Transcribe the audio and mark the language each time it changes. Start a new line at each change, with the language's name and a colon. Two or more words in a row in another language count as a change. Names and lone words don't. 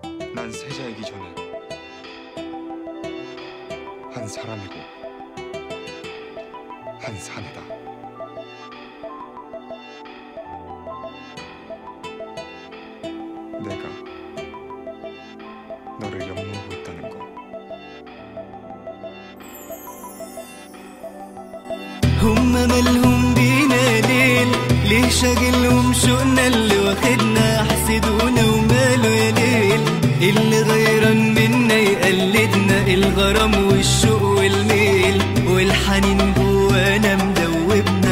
Korean: 난 세자이기 전에 한 사람이고 한 사내다. 내가 너를 역모하고 있다는 거.
Arabic: هم مالهم بينا ليل، ليه شاغلهم شوقنا اللي واخدنا، حسدونا وماله يا ليل، اللي غيران منا يقلدنا، الغرام والشوق والميل والحنين جوانا مدوبنا،